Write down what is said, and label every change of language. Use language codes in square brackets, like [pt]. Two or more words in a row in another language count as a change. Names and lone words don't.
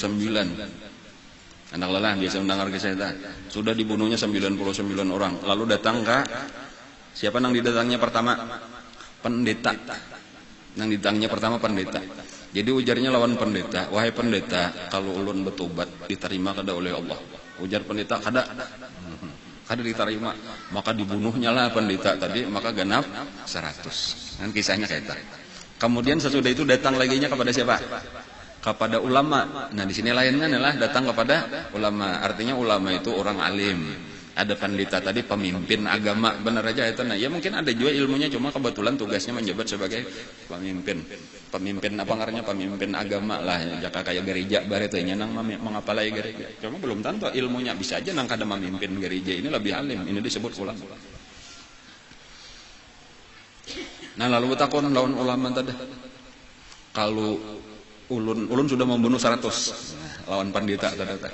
[bjn] anak lelah biasa mendengar kisah itu sudah dibunuhnya 99 orang lalu datang ke siapa nang didatangnya pertama pendeta nang didatangnya pertama pendeta jadi ujarnya lawan pendeta wahai pendeta kalau ulun bertobat diterima kada oleh Allah ujar pendeta kada diterima maka dibunuhnya lah pendeta tadi maka genap 100 kan kisahnya kayak itu kemudian sesudah itu datang laginya kepada siapa kepada ulama. [id] Nah di sini lainnya adalah datang kepada ulama. Artinya ulama itu orang alim. Ada pendeta tadi pemimpin agama benar aja itu. Nah ya mungkin ada juga ilmunya cuma kebetulan tugasnya menjabat sebagai pemimpin. [bjn] Pemimpin apa ngarannya pemimpin agama lah. Jaka kayak gereja baretanya nang mengapalai gereja. Cuma belum tentu ilmunya bisa aja nang kada memimpin gereja ini lebih alim. [id] Ini disebut ulama. [bjn] Nah lalu takon lawan ulama tadi. Kalau ulun sudah membunuh 100 lawan pandita tadi.